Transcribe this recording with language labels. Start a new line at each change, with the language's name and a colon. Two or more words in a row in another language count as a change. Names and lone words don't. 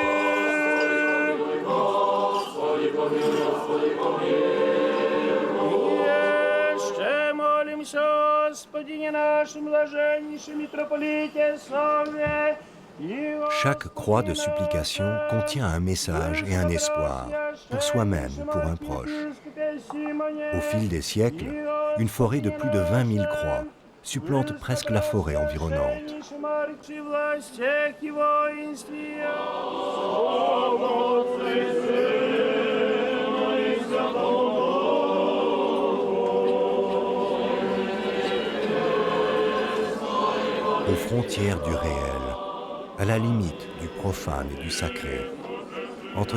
Church Slavic: Господи, помилуй, Господи, помилуй. Еще молимся, Господине нашим блаженнейшем митрополите Савве.
French: Chaque croix de supplication contient un message et un espoir, pour soi-même ou pour un proche. Au fil des siècles, une forêt de plus de 20 000 croix supplante presque la forêt environnante. Aux frontières du réel, à la limite du profane et du sacré, entre